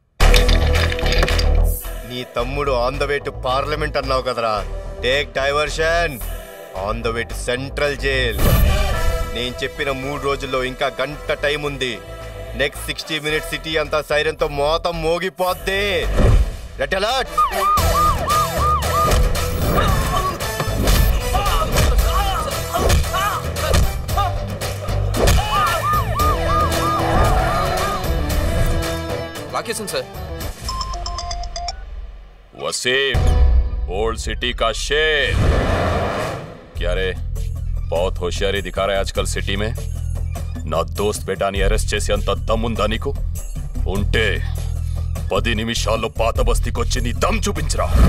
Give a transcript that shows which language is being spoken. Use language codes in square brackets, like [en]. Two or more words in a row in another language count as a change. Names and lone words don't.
[te] నీ తమ్ముడు [en] on the way to Parliament [te] అన్నావు కదరా. [en] Take diversion. On the way to Central Jail. [te] నేను చెప్పిన 3 రోజుల్లో ఇంకా గంట టైం ఉంది. [en] next 60 minutes [te] సిటీ అంతా సైరన్తో మోతం మోగిపోద్ది. [en] Red alert. Location sir. [hi] वसीम, ओल्ड सिटी का शेर। क्या रे, बहुत होशियारी दिखा रहा है आजकल सिटी में। [te] నా దోస్త్ బేటాని అరెస్ట్ చేసి అంత దమ్ముందా నీకు? ఉంటే 10 నిమిషాల్లో పాత బస్తీకొచ్చి నీ దమ్ చూపించరా.